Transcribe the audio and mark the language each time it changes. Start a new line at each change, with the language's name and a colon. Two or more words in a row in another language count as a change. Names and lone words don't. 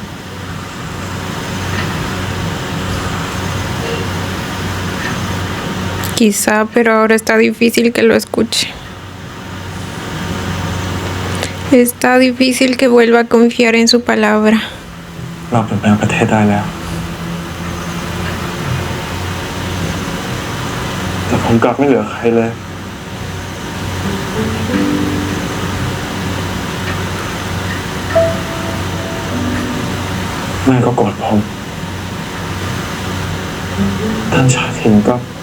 Spanish: Quizá, pero ahora está difícil que lo escuche. Está difícil que vuelva a confiar en su palabra.
Thai: เราเปลี่ยนแปลงประเทศได้แล้ว แต่ผมกลับไม่เหลือใครเลย แม่ก็โกรธผม ท่านชาทินก็